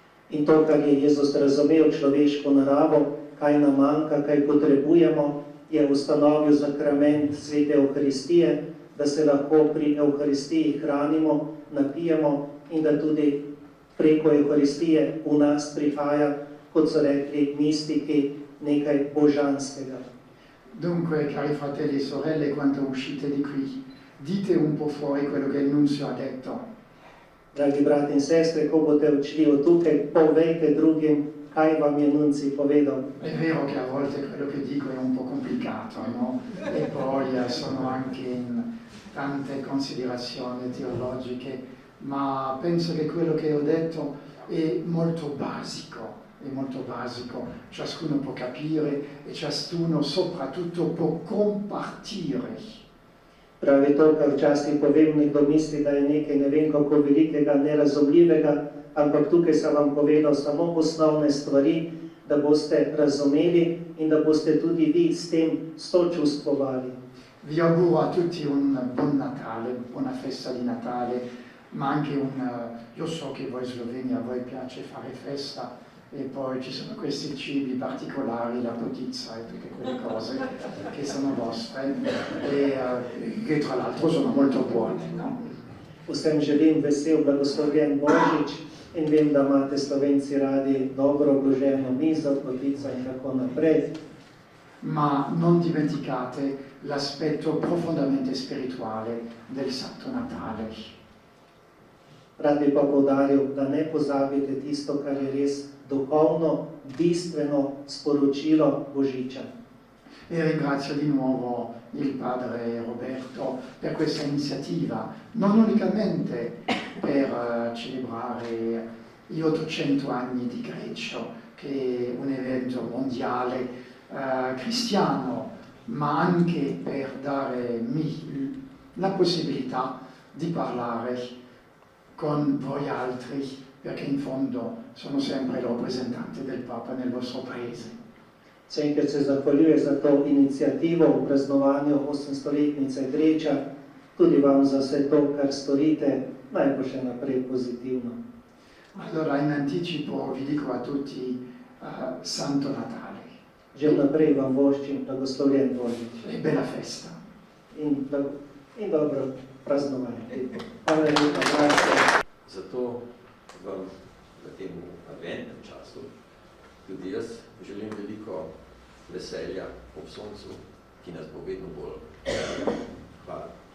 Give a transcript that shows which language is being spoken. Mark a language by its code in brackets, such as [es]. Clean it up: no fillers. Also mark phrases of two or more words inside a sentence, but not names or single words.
[sl] In to, kar je Jezus razumel človeško naravo, kaj nam manjka, kaj potrebujemo, je ustanovil sakrament svete Evharistije, da se lahko pri Evharistiji hranimo, napijemo in da tudi preko Evharistije v nas prihaja, kot so rekli mistiki, nekaj božanskega. [it] Dunque, cari fratelli e sorelle, quando uscite di qui, dite un po' fuori quello che il nunzio ha detto. [sl] Dragi brati in sestre, ko boste odšli od tukaj, povejte drugim, kaj vam je nunci povedal. [it] È vero che a volte quello che dico è un po' complicato, no? E poi sono anche in tante considerazioni teologiche, ma penso che quello che ho detto è molto basico. Ciascuno può capire e ciascuno soprattutto può compartire. [sl] Pravi to, kar včasih povem, nekdo misli, da je nekaj ne vem kako velikega, nerazumljivega, ampak tukaj sem vam povedal samo osnovne stvari, da boste razumeli in da boste tudi vi s tem sočustvovali. [it] Vi auguro a tutti un buon Natale, buona festa di Natale, ma anche io so che voi sloveni a voi piace fare festa, e poi ci sono questi cibi particolari, la pizza e tutte quelle cose che sono vostre e che tra l'altro sono molto buone, no? [sl] Vsem želim vesel, blagoslovljen Božič in vem, da imate Slovenci radi dobro obloženo mizo, potico in tako naprej. [it] Ma non dimenticate l'aspetto profondamente spirituale del Santo Natale. [sl] Rad bi pa poudaril, da ne pozabite tisto, kar je res duhovno, bistveno sporočilo Božiča. [it] E ringrazio di nuovo il padre Roberto per questa iniziativa, non unicamente per celebrare gli 800 anni di Greccio, che è un evento mondiale cristiano, ma anche per darmi la possibilità di parlare con voi altri, perché in fondo sono sempre il rappresentante del Papa nel vostro paese. [sl] Še enkrat se zahvaljujem za to inicijativo v praznovanju 800-letnice Greča, tudi vam za vse to, kar storite, naj bo še naprej pozitivno. [it] Allora in anticipo vi dico a tutti Santo Natale. [sl] Že vnaprej vam voščim blagoslovljen Božič. [it] E bella festa. [sl] In dobro praznovanje. Hvala lepa, grazie. Zato vam v tem adventnem času tudi jaz želim veliko veselja ob soncu, ki nas bo vedno bolj. Hvala.